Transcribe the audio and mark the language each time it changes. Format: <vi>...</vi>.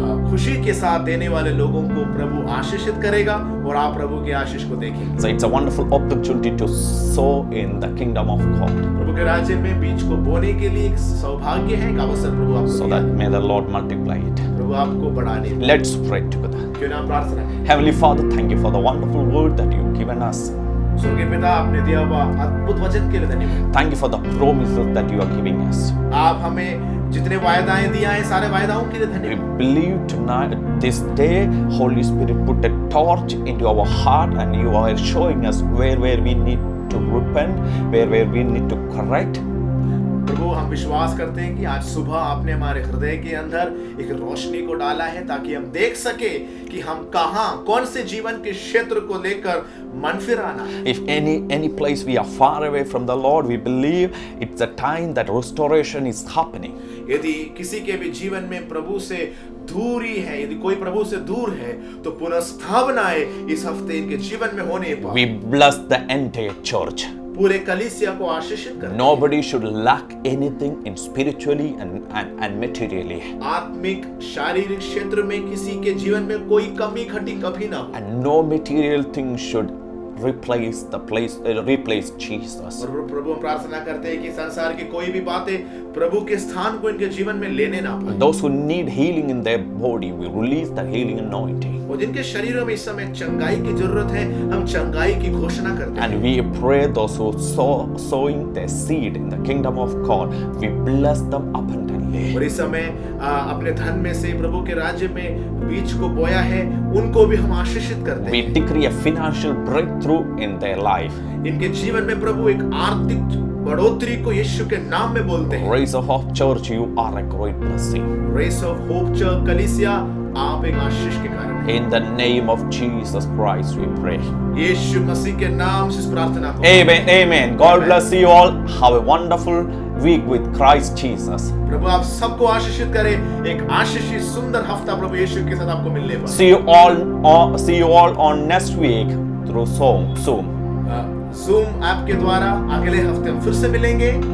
<hi>खुशी के साथ देने वाले लोगों को प्रभु आशीषित करेगा और आप प्रभु की आशीष को देखेंगे।</hi> <en>So it's a wonderful opportunity to sow in the kingdom of God.</en> <hi>प्रभु के राज्य में बीज को बोने के लिए एक सौभाग्य है, एक अवसर प्रभु आपको</hi> <en>So</en> <hi>दिया</hi> <en>that</en> <hi>है।</hi> <en>may the Lord multiply it.</en> <hi>प्रभु आपको बढ़ाने दे।</hi> <en>Let's pray together.</en> <hi>क्यों ना प्रार्थना करें।</hi> <en>Heavenly Father, thank you for the wonderful word that you've given us.</en> <hi>स्वर्गीय पिता, आपने दिया हुआ अद्भुत वचन के लिए धन्यवाद।</hi> <en>Thank you for the promises that you are giving us.</en> <hi>आप हमें जितने वायदाएं दिया है सारे वायदाओं के लिए</hi> <en>We</en> <hi>धन्यवाद।</hi> <en>believe tonight, this day, Holy Spirit put a torch into our heart and you are showing us where we need to repent, where we need to correct.</en> <hi>प्रभु, हम विश्वास करते हैं कि आज सुबह आपने हमारे हृदय के अंदर एक रोशनी को डाला है ताकि हम देख सके कि हम कहां, कौन से जीवन के क्षेत्र को लेकर मन फिराना है।</hi> <en>If any place we are far away from the Lord, we believe it's a time that restoration is happening.</en> <hi>यदि किसी के भी जीवन में प्रभु से दूरी है, यदि कोई प्रभु से दूर है, तो पुनर्स्थापनाएं इस हफ्ते इनके जीवन में होने पर</hi> <en>We bless the entire church.</en> <hi>पूरे कलीसिया को आशीषित करें।</hi> <en>Nobody should lack anything in spiritually and materially.</en> <hi>आत्मिक शारीरिक क्षेत्र में किसी के जीवन में कोई कमी घटी कभी ना हो।</hi> <en>And no material thing should replace Jesus.</en> <hi>और प्रभु हम प्रार्थना करते हैं कि संसार की कोई भी बातें प्रभु के स्थान को इनके जीवन में लेने ना पाए।</hi> <en>Those who need healing in their body, we release the healing anointing.</en> <hi>और जिनके शरीरों में इस समय चंगाई की जरूरत है, हम चंगाई की घोषणा करते हैं।</hi> <en>And we pray those who sowing their seed in the kingdom of God, we bless them abundantly.</en> <hi>और इस समय अपने धन में से प्रभु के राज्य में बीज को बोया है, उनको भी हम आशीषित करते</hi> <en>We</en> <hi>हैं।</hi> <en>decree a financial breakthrough in their life.</en> <hi>इनके जीवन में प्रभु एक आर्थिक बढ़ोतरी को यीशु के नाम में बोलते हैं।</hi> <en>Raise of Hope Church, you are a great blessing.</en> <hi>Race of hope church कलीसिया, आप एक आशीष के कारण हैं।</hi> <en>In the name of Jesus Christ, we pray.</en> <hi>यीशु मसीह के नाम से इस प्रार्थना को।</hi> <en>Amen. Amen. God bless you all. Have a wonderful week with Christ Jesus.</en> <hi>प्रभु आप सबको आशीषित करें। एक आशीषित सुंदर हफ्ता प्रभु यीशु के साथ आपको मिलने वाला।</hi> <en>See you all on next week through Zoom.</en> <hi>Zoom app के द्वारा अगले हफ्ते हम फिर से मिलेंगे।</hi>